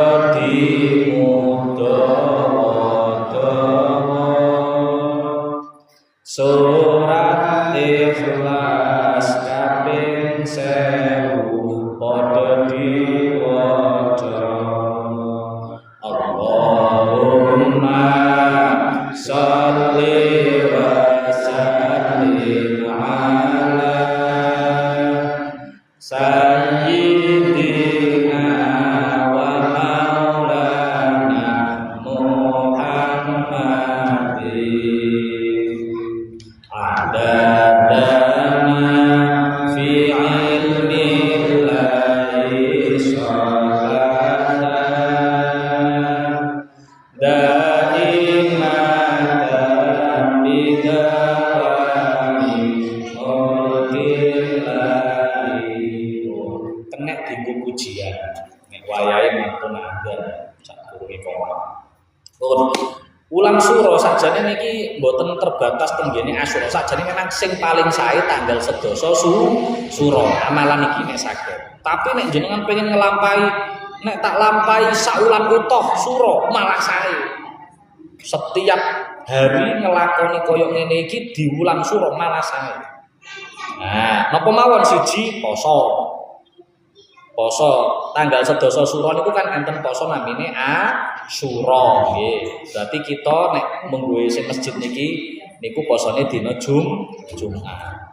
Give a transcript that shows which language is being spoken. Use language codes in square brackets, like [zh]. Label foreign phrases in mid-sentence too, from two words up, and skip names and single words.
[jv] dimudawa surat ikhlas kaping 1000 padha diwaca [ar] اللهم صل وسلم على سيدنا ومولانا محمد عددنا في علم الله صلاة دائمة بدوام ملك الله [jv] kena dienggo pujian nek wayahe mantun anger sadurunge koma ulang sura sakjane niki mboten terbatas tenggene Asyura sakjane memang sing paling sae tanggal 11 sura amalan iki nek saged tapi nek jenengan pengen ngelampahi nek tak lampahi saulan utuh sura malah sae [id] setiap hari [jv] ngelakoni koyo ngene iki diulang sura malah sae nah napa mawon siji poso tanggal 11 sura niku kan enten poso namine Asyura nggih. [id] Berarti kita [jv] nek menggowe sing masjid niki niku posone dina Jumat.